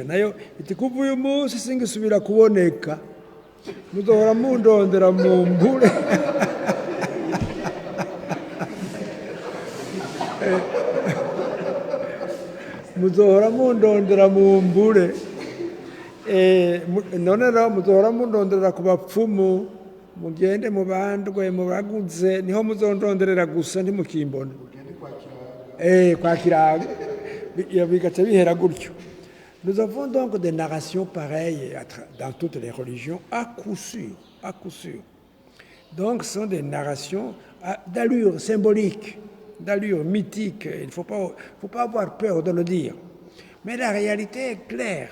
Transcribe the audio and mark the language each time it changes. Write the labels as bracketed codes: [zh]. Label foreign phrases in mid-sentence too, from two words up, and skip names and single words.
[rn] Nayo iti kuva uyu munsi singisubira kuboneka, muzohora mundondera mu mbure muzohora mundondera mu mbure. None rero muzohora mundondera ku bapfumu, mugende mubandwe muraguze, niho muzondonderera gusa ntimukimbona. Kwa Kirago bigaca bihera gutyo. [fr] Nous avons donc des narrations pareilles dans toutes les religions, à coup sûr, à coup sûr. Donc ce sont des narrations d'allure symbolique, d'allure mythique. Il ne faut pas avoir peur de le dire. Mais la réalité est claire.